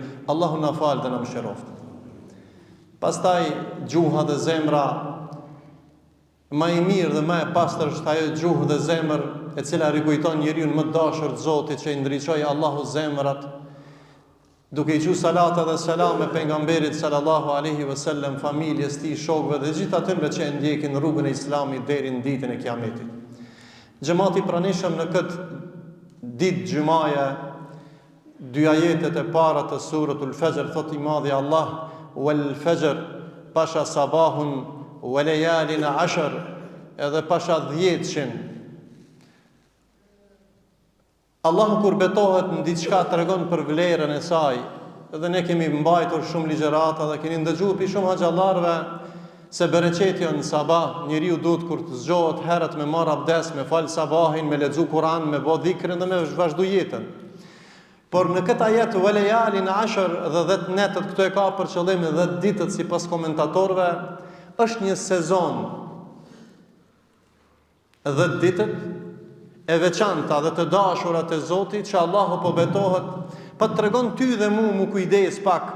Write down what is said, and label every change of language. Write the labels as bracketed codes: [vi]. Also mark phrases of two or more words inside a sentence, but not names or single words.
[sq] Allahu na fal dhe na mëshiroft. Pastaj gjuha dhe zemra, më i mirë dhe më e pastër është ajo gjuhë dhe zemër e cila rikujton njeriu më të dashur të Zotit, që i ndriçoi Allahu zemrat duke i thënë salata dhe selam e pejgamberit [ar] صلى الله عليه وسلم, [sq] familjes tij, shokëve dhe gjithë atyre që e ndjekin rrugën e Islamit deri në ditën e Kiametit. Xhamati pranishëm në këtë ditë xumaje, dy ajetet e para të suratul Fajr, thot i madhi Allah, [ar] والفجر, [sq] pasha sabahun, [ar] وليال عشر, [sq] edhe pasha 10-shin. Allahu kur betohet në diçka tregon për vlerën e saj, edhe ne kemi mbajtur shumë ligjërata dhe keni ndëgjuar pi shumë xhallarëve se bereqeti në sabah, njeriu duhet kur të zgjohet herët me marr abdes, me fal sabahin, me lexu Kur'an, me bë dhikrin dhe me vazhdu jetën. Por në këtë ajet [ar] وليال عشر [sq] dhe 10 netët, këto e ka për qëllim 10 ditët sipas komentatorëve, është një sezon. 10 ditët e veçanta dhe të dashurat e Zotit që Allahu po betohet, po tregon ty dhe mu kujdes pak.